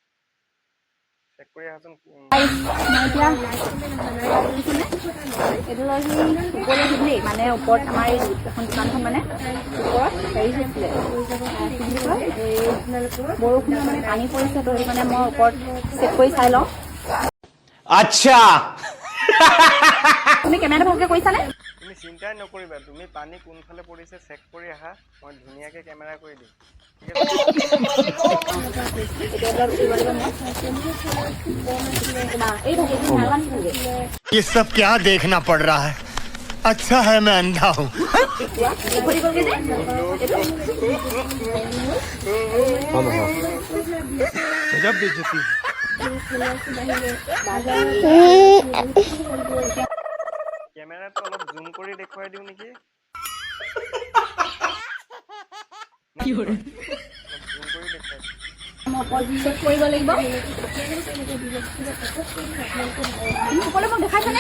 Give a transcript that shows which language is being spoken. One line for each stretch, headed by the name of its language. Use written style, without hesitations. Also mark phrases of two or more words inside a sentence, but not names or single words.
Assamese: মানে ওপৰত আমাৰ এখন দোকানখন মানে ওপৰত হেৰি হৈছিলে, বৰষুণৰ মানে পানী পৰিছে, তো সেইটো মানে মই ওপৰত চেক কৰি চাই লওঁ। আচ্ছা, তুমি কেমেৰাটো ভালকে কৰিছানে? তুমি চিন্তাই নকৰিবা, তুমি পানী কোনফালে পৰিছে চেক কৰি আহা, মই ধুনীয়াকে কেমেৰা কৰি দিম।
Hindi: ये सब क्या देखना पड़ रहा है? अच्छा है मैं अंधा हूँ। गजब बेइज्जती है।
Assamese: কেমেৰাটো অলপ জুম কৰি দেখুৱাই দিওঁ নেকি? জুম কৰি দেখুৱাই দিওঁ। চেক কৰিব লাগিব। সকলো মোক দেখাইছানে?